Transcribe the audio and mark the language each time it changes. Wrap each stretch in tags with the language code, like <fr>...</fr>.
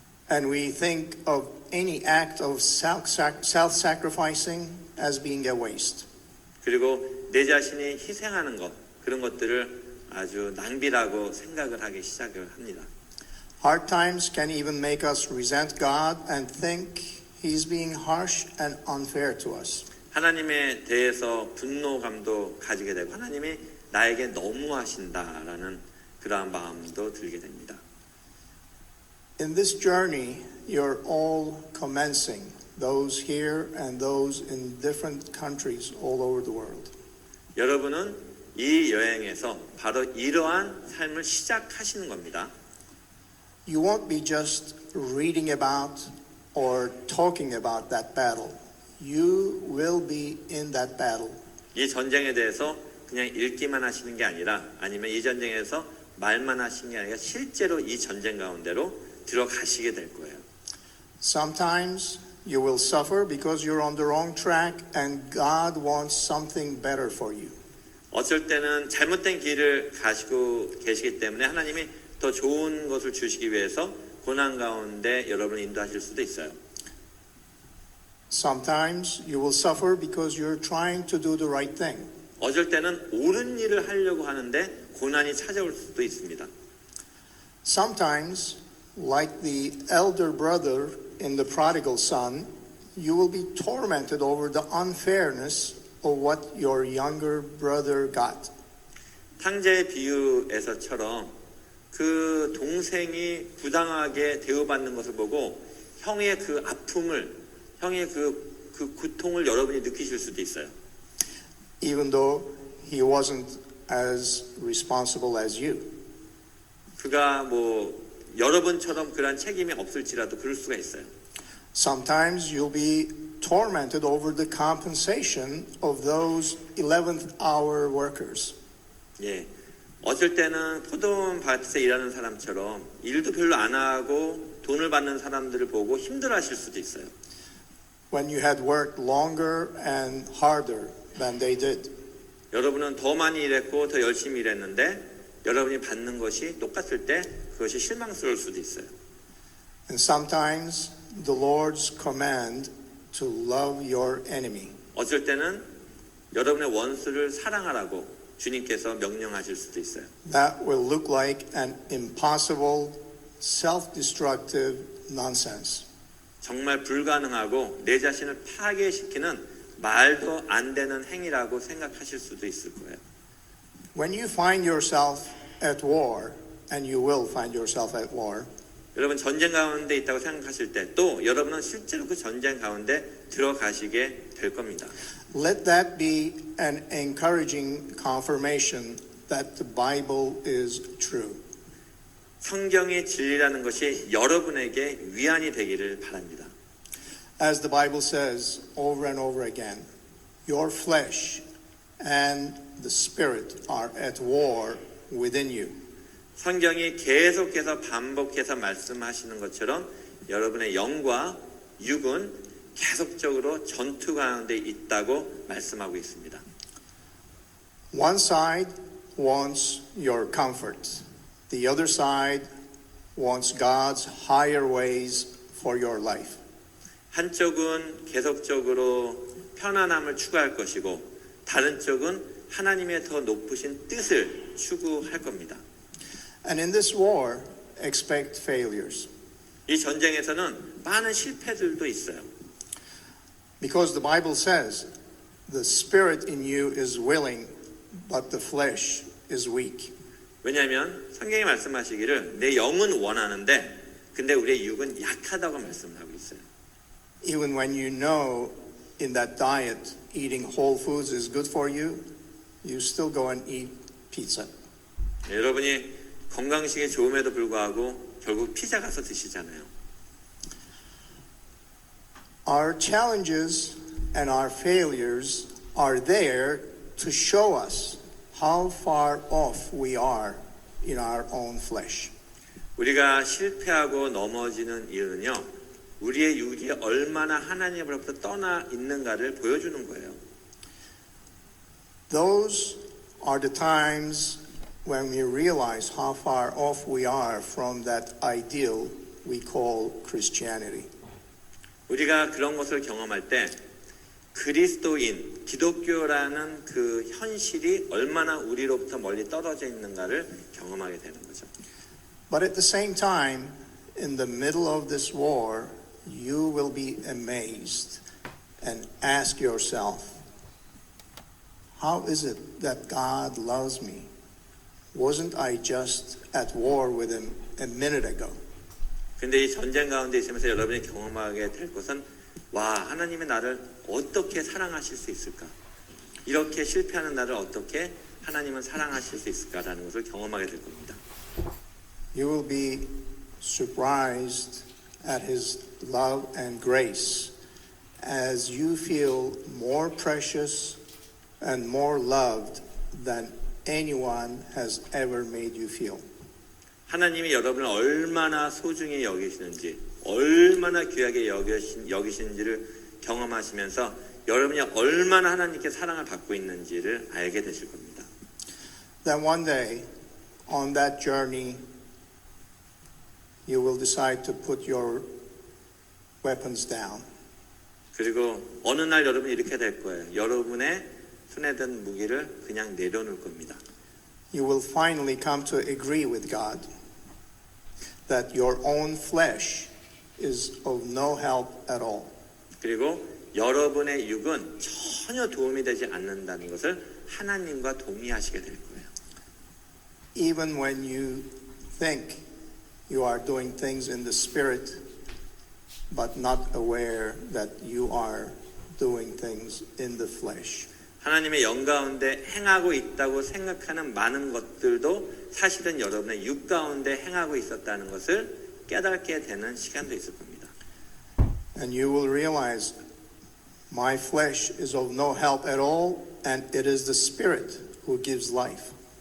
<en>And we think of any act of self-sacrificing as being a waste.</en> <ko>그리고 내 자신이 희생하는 것 그런 것들을 아주 낭비라고 생각을 하기 시작을 합니다.</ko> <en>Hard times can even make us resent God and think He's being harsh and unfair to us.</en> <ko>하나님에 대해서 분노감도 가지게 되고 하나님이 나에게 너무하신다라는 그러한 마음도 들게 됩니다.</ko> <en>In this journey, you're all commencing, those here and those in different countries all over the world.</en> <ko>여러분은 이 여행에서 바로 이러한 삶을 시작하시는 겁니다.</ko> <en>You won't be just reading about or talking about that battle. You will be in that battle.</en> <ko>이 전쟁에 대해서 그냥 읽기만 하시는 게 아니라 아니면 이 전쟁에서 말만 하시는 게 아니라 실제로 이 전쟁 가운데로 들어가시게 될 거예요.</ko> <en>Sometimes you will suffer because you're on the wrong track and God wants something better for you.</en> <ko>어쩔 때는 잘못된 길을 가시고 계시기 때문에 하나님이 더 좋은 것을 주시기 위해서 고난 가운데 여러분을 인도하실 수도 있어요.</ko> <en>Sometimes you will suffer because you're trying to do the right thing.</en> <ko>어쩔 때는 옳은 일을 하려고 하는데 고난이 찾아올 수도 있습니다.</ko> <en>Sometimes, like the elder brother in the prodigal son, you will be tormented over the unfairness of what your younger brother got.</en> <ko>탕자의 비유에서처럼 그 동생이 부당하게 대우받는 것을 보고 형의 그 아픔을 형의 그 고통을 여러분이 느끼실 수도 있어요.</ko> <en>Even though he wasn't as responsible as you.</en> <ko>그가 뭐 여러분처럼 그런 책임이 없을지라도 그럴 수가 있어요.</ko> <en>Sometimes you'll be tormented over the compensation of those 11th hour workers.</en> <ko>예. 어쩔 때는 포도원 밭에 일하는 사람처럼 일도 별로 안 하고 돈을 받는 사람들을 보고 힘들어하실 수도 있어요.</ko> <en>When you had worked longer and harder than they did.</en> <ko>여러분은 더 많이 일했고 더 열심히 일했는데 여러분이 받는 것이 똑같을 때 그것이 실망스러울 수도 있어요.</ko> <en>And sometimes the Lord's command to love your enemy.</en> <ko>어쩔 때는 여러분의 원수를 사랑하라고 주님께서 명령하실 수도 있어요.</ko> <en>That will look like an impossible, self-destructive nonsense.</en> <ko>정말 불가능하고 내 자신을 파괴시키는 말도 안 되는 행위라고 생각하실 수도 있을 거예요.</ko> <en>When you find yourself at war, and you will find yourself at war,</en> <ko>여러분 전쟁 가운데 있다고 생각하실 때 또 여러분은 실제로 그 전쟁 가운데 들어가시게 될 겁니다.</ko> <en>let that be an encouraging confirmation that the Bible is true.</en> <ko>성경의 진리라는 것이 여러분에게 위안이 되기를 바랍니다.</ko> <en>As the Bible says over and over again, your flesh and the spirit are at war within you.</en> <ko>성경이 계속해서 반복해서 말씀하시는 것처럼 여러분의 영과 육은 계속적으로 전투 가운데 있다고 말씀하고 있습니다.</ko> <en>One side wants your comfort. The other side wants God's higher ways for your life.</en> <ko>한쪽은 계속적으로 편안함을 추구할 것이고 다른 쪽은 하나님의 더 높으신 뜻을 추구할 겁니다.</ko> <en>And in this war, expect failures.</en> <ko>이 전쟁에서는 많은 실패들도 있어요.</ko> <en>Because the Bible says, the spirit in you is willing, but the flesh is weak.</en> <ko>왜냐하면 성경이 말씀하시기를 내 영은 원하는데 근데 우리의 육은 약하다고 말씀을 하고 있어요.</ko> <en>Even when you know in that diet eating whole foods is good for you, you still go and eat pizza.</en> <ko>여러분이 건강식이 좋음에도 불구하고 결국 피자 가서 드시잖아요.</ko> <en>Our challenges and our failures are there to show us how far off we are in our own flesh.</en> <ko>우리가 실패하고 넘어지는 이유는요. 우리의 육이 얼마나 하나님으로부터 떠나 있는가를 보여주는 거예요.</ko> <en>Those are the times when we realize how far off we are from that ideal we call Christianity.</en> <ko>우리가 그런 것을 경험할 때 그리스도인, 기독교라는 그 현실이 얼마나 우리로부터 멀리 떨어져 있는가를 경험하게 되는 거죠.</ko> <en>But at the same time, in the middle of this war, you will be amazed and ask yourself, how is it that God loves me? Wasn't I just at war with him a minute ago?</en> <ko>근데 이 전쟁 가운데 있으면서 여러분이 경험하게 될 것은 와, 하나님의 나를 어떻게 사랑하실 수 있을까? 이렇게 실패하는 나를 어떻게 하나님은 사랑하실 수 있을까라는 것을 경험하게 될 겁니다.</ko> <en>You will be surprised at his love and grace as you feel more precious and more loved than anyone has ever made you feel.</en> <ko>하나님이 여러분을 얼마나 소중히 여기시는지, 얼마나 귀하게 여기시는지를 경험하시면서 여러분이 얼마나 하나님께 사랑을 받고 있는지를 알게 되실 겁니다.</ko> <en>Then one day, on that journey, you will decide to put your weapons down.</en> <ko>그리고 어느 날 여러분이 이렇게 될 거예요. 여러분의 손에 든 무기를 그냥 내려놓을 겁니다.</ko> <en>You will finally come to agree with God that your own flesh is of no help at all.</en> <ko>그리고 여러분의 육은 전혀 도움이 되지 않는다는 것을 하나님과 동의하시게 될 거예요.</ko> <en>Even when you think you are doing things in the spirit, but not aware that you are doing things in the flesh.</en> <ko>하나님의 영 가운데 행하고 있다고 생각하는 많은 것들도 사실은 여러분의 육 가운데 행하고 있었다는 것을 깨닫게 되는 시간도 있을 겁니다.</ko> <en>And you will realize my flesh is of no help at all, and it is the spirit who gives life.</en>